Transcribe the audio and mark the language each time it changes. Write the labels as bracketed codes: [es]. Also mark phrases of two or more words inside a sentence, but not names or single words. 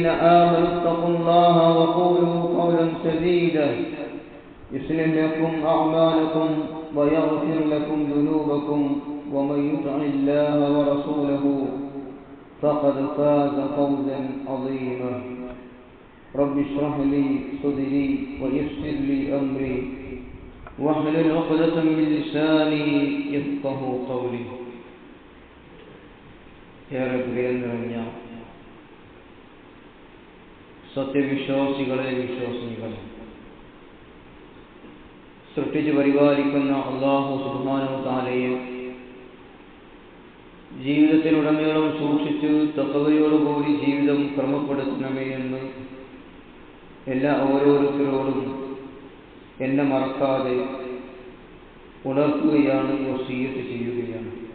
[ar] آمنوا اتقوا الله وقولوا قولا سديدا يصلح لكم أعمالكم ويغفر لكم ذنوبكم ومن يطع الله ورسوله فقد فاز فوزا عظيما رب اشرح لي صدري ويسر لي أمري واحلل عقدة من لساني يفقهوا قولي يا رب يا [ml] സത്യവിശ്വാസികളെ വിശ്വാസികളെ സൃഷ്ടിച്ച് പരിപാലിക്കുന്ന [ar] الله سبحانه وتعالى [ml] ജീവിതത്തിലുടനീളം സൂക്ഷിച്ച് തഖ്വയോടുകൂടി ജീവിതം ക്രമപ്പെടുത്തണമേ എന്ന് ഓരോരുത്തരോടും എന്നെ മറക്കാതെ ഉണർത്തുകയാണ്, വസിയ്യത്ത് ചെയ്യുകയാണ്.